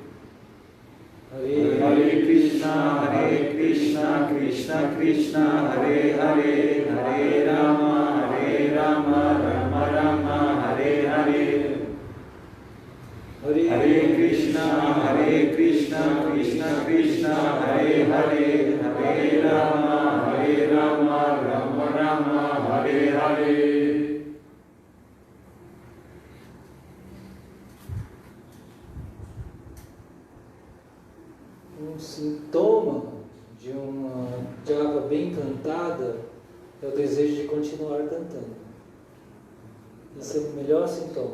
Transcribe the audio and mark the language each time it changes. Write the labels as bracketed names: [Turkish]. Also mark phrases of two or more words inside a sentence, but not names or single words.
[Sanskrit] हरे कृष्ण कृष्ण कृष्ण हरे हरे हरे राम राम राम हरे हरे. हरे कृष्ण कृष्ण कृष्ण हरे हरे हरे राम राम राम हरे हरे. [Portuguese] Um sintoma de uma japa bem cantada é o desejo de continuar cantando. Esse é o melhor sintoma.